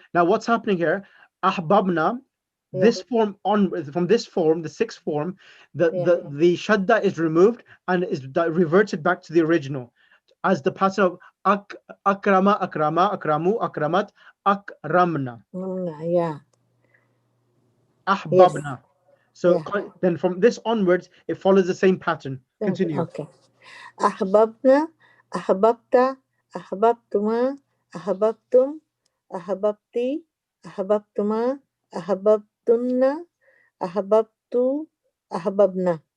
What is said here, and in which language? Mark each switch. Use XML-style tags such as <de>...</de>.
<en>Now, what's happening here? Ahbabna. This form from this form, the sixth form, the shadda is removed and is reverted back to the original, as the pattern of</en> <ar>akrama, akrama, akramu, akramat, akramna.</ar> <en>Yeah.</en> <ar>Ahbabna.</ar> <en>So then from this onwards, it follows the same pattern. Continue. Okay.</en> <ar>Ahbabna, ahbabta, ahbabtuma, ahbabtum, ahbabti, أحببتما أحببتن أحببت أحببنا.</ar>